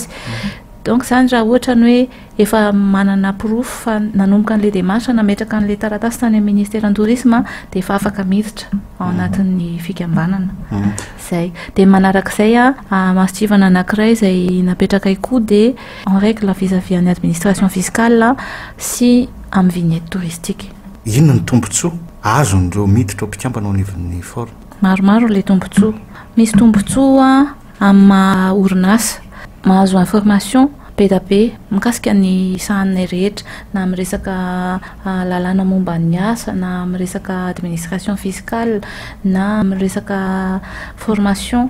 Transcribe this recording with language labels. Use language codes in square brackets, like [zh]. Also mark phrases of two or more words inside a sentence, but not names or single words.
[mg] Donc zany raha ohatra ny hoe efa manana proof fa nanomboka an' [fr] le démarche [mg] nametraka an'le taratasy tany amin'ny [fr] ministère du tourisme [mg] dia efa afaka miditra ao anatin'ny fikambanana zay. Dia manarak'izay masotsivana anankiray izay napetraka koa dia [fr] en règle vis-à-vis [mg] ny [fr] administration fiscale [mg] sy amin'ny [fr] vignette touristique. [mg] Inona ny tombotsoa azon'ireo miditra ao mpikambana ao anivon'ny forme? Maromaro le tombotsoa. Misy tombotsoa amin'ny orinasa mahazo information be da be mikasika ny sahanay rehetra na amin'ny resaka lalàna momba ny asa na amin'ny resaka [fr] administration fiscale [mg] na amin'ny resaka formation.